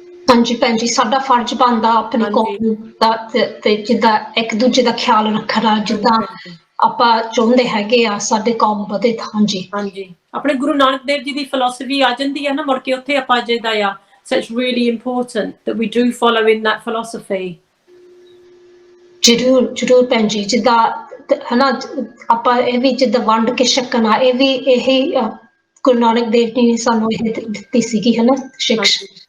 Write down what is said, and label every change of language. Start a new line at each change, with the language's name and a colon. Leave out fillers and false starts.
Punjabi: ਹਾਂਜੀ ਭੈਣ ਜੀ, ਸਾਡਾ ਫਰਜ਼ ਬਣਦਾ ਆਪਣੀ ਕੌਮ ਦਾ ਤੇ ਜਿੱਦਾਂ ਇੱਕ ਦੂਜੇ ਦਾ ਖਿਆਲ ਰੱਖਣਾ, ਜਿੱਦਾਂ ਆਪਾਂ ਚਾਹੁੰਦੇ ਹੈਗੇ ਆ ਸਾਡੇ ਕੌਮ ਵਧੇ। ਹਾਂਜੀ ਹਾਂਜੀ, ਆਪਣੇ ਗੁਰੂ ਨਾਨਕ ਦੇਵ ਜੀ ਦੀ ਫਿਲਾਸਫੀ ਆ ਜਾਂਦੀ ਹੈ ਨਾ ਮੁੜ ਕੇ ਉੱਥੇ ਆਪਾਂ ਜਿੱਦਾਂ ਆ।
English: So it's really important that we do follow in that philosophy.
Punjabi: ਜ਼ਰੂਰ ਭੈਣ ਜੀ, ਜਿੱਦਾਂ ਹਨਾ ਆਪਾਂ ਇਹ ਵੀ ਜਿੱਦਾਂ ਵੰਡ ਕੇ ਛਕਣਾ, ਇਹ ਵੀ ਇਹੀ ਗੁਰੂ ਨਾਨਕ ਦੇਵ ਜੀ ਨੇ ਸਾਨੂੰ ਇਹ ਦਿੱਤੀ ਸੀਗੀ ਹਨਾ ਸਿਕਸ਼ਾ।